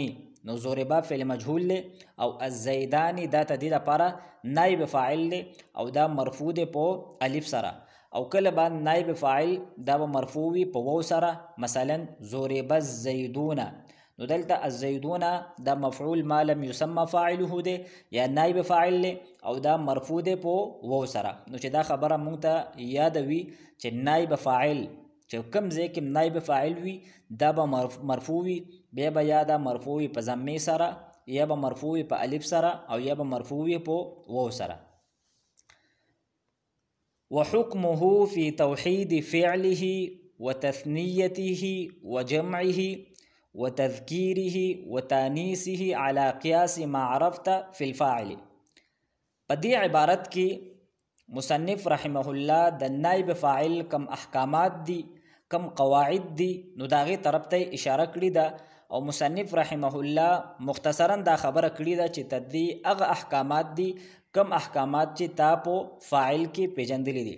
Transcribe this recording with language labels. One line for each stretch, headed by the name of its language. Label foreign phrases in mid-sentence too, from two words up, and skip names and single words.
Pashto: نو ضربا فعل مجهول له او الزیدانی دا تدید لپاره نایب فاعل له او دا مرفوع دی په الف سره او کله به نایب فاعل دا به مرفوع وي په واو سره مثلا
Arabic: ضرب الزیدون.
Pashto: نو دلته الزیدون دا
Arabic: مفعول ما لم يسمى فاعله
Pashto: دی یا نایب فاعل له او دا مرفوع دی په واو سره. نو چې دا خبره مونږ ته یاد وي چې نایب فاعل چې کوم ځای کې نایب فاعل وي دا به مرفوع وي بیا به یا دا مرفوع وي په ضمه سره یا به مرفوع وي په الف سره او یا به مرفوع وي په واو سره.
Arabic: وحكمه في توحيد فعله وتثنيته وجمعه وتذكيره وتانيثه على قياس ما عرفت في الفاعل.
Pashto: په دې عبارت کې مصنف
Arabic: رحمه الله
Pashto: د نائب فاعل کم احکامات دي کم قواعد دي نو داغه طرف ته اشاره کړې ده او مصنف
Arabic: رحمه الله
Pashto: مختصرا دا خبره کړې ده چې تدې هغه احکامات دي کم احکامات چې تا په فاعل کې پیژندلې دي.